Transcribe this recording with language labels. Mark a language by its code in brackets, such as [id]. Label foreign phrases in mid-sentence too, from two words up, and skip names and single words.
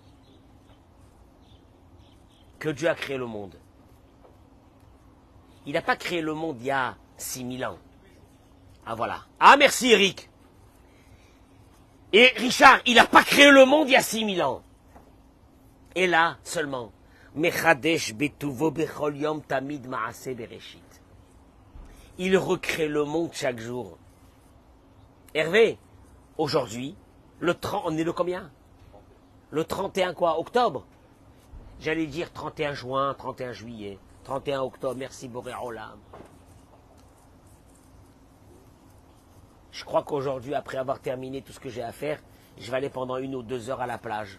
[fr] Que Dieu a créé le monde. Il n'a pas créé le monde il y a 6000 ans. Ah voilà. Ah merci Eric. Et Richard, il n'a pas créé le monde il y a 6000 ans. Et là, seulement. [he] מחדש בטובו בכל יום תמיד מעשה בראשית. [fr] Il recrée le monde chaque jour. Hervé, aujourd'hui, on est le combien? Le 31 quoi? Octobre? J'allais dire 31 juin, 31 juillet. 31 octobre, merci Boré Olam. Je crois qu'aujourd'hui, après avoir terminé tout ce que j'ai à faire, je vais aller pendant 1 ou 2 heures à la plage.